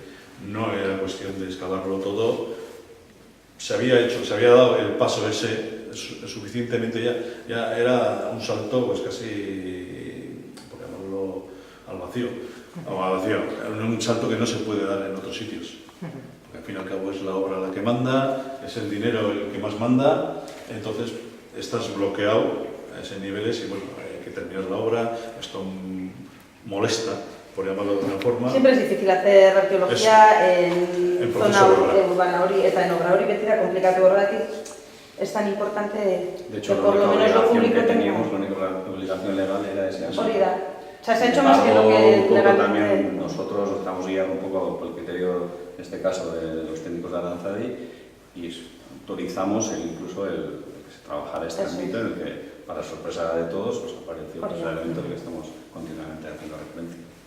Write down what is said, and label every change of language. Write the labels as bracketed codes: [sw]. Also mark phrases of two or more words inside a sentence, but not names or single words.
[es] No era cuestión de excavarlo todo, se había dado el paso ese suficientemente, ya era un salto pues casi, por llamarlo, al vacío, era un salto que no se puede dar en otros sitios, porque al fin y al cabo es la obra la que manda, es el dinero el que más manda, entonces estás bloqueado a ese niveles y bueno, hay que terminar la obra, esto molesta, por llamarlo de una forma. Siempre es difícil hacer arqueología en zona urbana [eu] hori eta [es] en obra [eu] hori beti da komplikatu horregatik. [es] Es tan importante De hecho, que por lo menos lo público que teníamos, tenga. la única obligación legal era ese asunto. [eu] Hori da. [es] O sea, se ha hecho más que lo que También legalmente... nosotros nos estamos guiando un poco por el criterio, en este caso, de los técnicos de Aranzadi y autorizamos incluso el que se trabajara este ámbito en el que, para sorpresa de todos, pues apareció pues, el elemento al que estamos continuamente haciendo referencia.